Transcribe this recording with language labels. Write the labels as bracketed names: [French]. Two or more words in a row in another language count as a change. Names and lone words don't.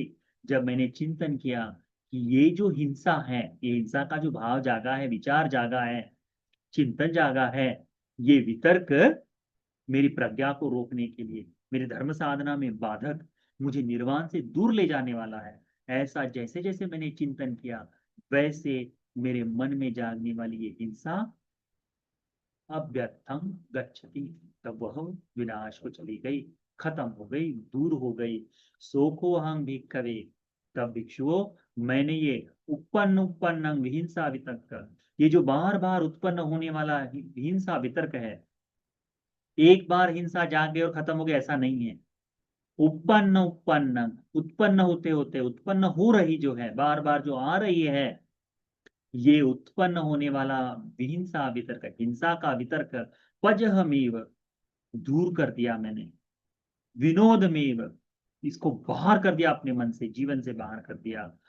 [Hindi] जब मैंने चिंतन किया कि ये जो हिंसा है, ये हिंसा का जो भाव जागा है, विचार जागा है, चिंतन जागा है, ये वितर्क मेरी प्रज्ञा को रोकने के लिए, मेरी धर्म साधना में बाधक, मुझे निर्वाण से दूर ले जाने वाला है। ऐसा जैसे जैसे मैंने चिंतन किया, वैसे मेरे मन में जागने वाली ये हिंसा [Pali] अव्यर्थम गच्छति, [Hindi] तब वह विनाश को चली गई, खत्म हो गई, दूर हो गई। [Pali] सोखो अहं भिक्खवे, [Hindi] तब भिक्षुओं, मैंने ये उत्पन्न उत्पन्न हिंसा वितर्क, ये जो बार बार उत्पन्न होने वाला हिंसा वितर्क है, एक बार हिंसा जाग गई और खत्म हो गया, ऐसा नहीं है। उत्पन्न उत्पन्न, उत्पन्न होते होते उत्पन्न हो रही जो है, बार बार जो आ रही है, ये उत्पन्न होने वाला विहिंसा वितर्क, हिंसा का वितर्क, पजहमेव, दूर कर दिया मैंने, विनोदमेव, इसको बाहर कर दिया अपने मन से, जीवन से बाहर कर दिया।